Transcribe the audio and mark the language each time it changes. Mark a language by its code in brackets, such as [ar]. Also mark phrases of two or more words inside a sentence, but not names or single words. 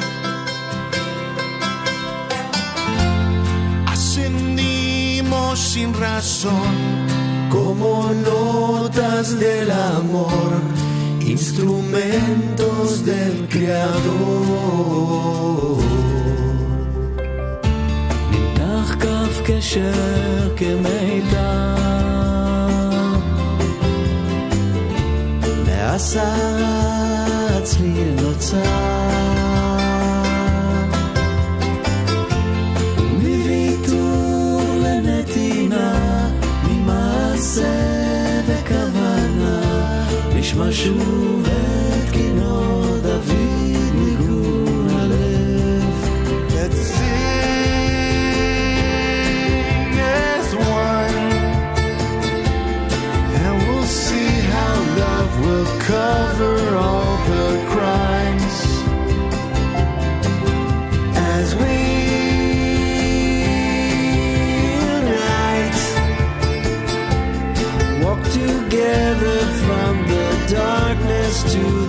[es] ascendimos sin razón, como notas del amor, instrumentos del Creador. [he] נמתח קו קשר כמיתר, מעשרה צליל נוצר, מוויתור לנתינה, ממעשה וכוונה, נשמע שוב את קינו דוד ניגון הלב. [en] Let's sing as one, and we'll see how love will cover all the crimes as we unite, walk together from the darkness to